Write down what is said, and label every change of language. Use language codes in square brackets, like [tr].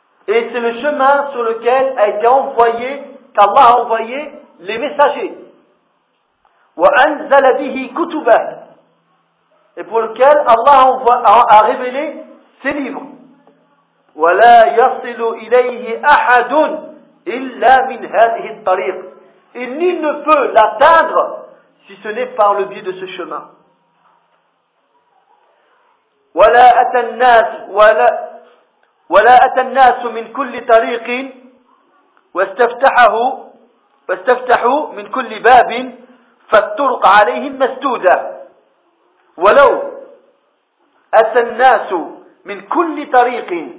[fr] Et c'est le chemin sur lequel a été envoyé, qu'Allah a envoyé les messagers. [ar] وأنزل به كتبه. [fr] Et pour lequel Allah a révélé ses livres. [ar] ولا يصل إليه أحد إلا من هذه الطريق. [fr] Et nul ne peut l'atteindre si ce n'est par le biais de ce chemin. [ar] ولا أتى الناس من كل طريق واستفتحوا من كل باب فالطرق عليهم مسدودة ولو أتى الناس من كل طريق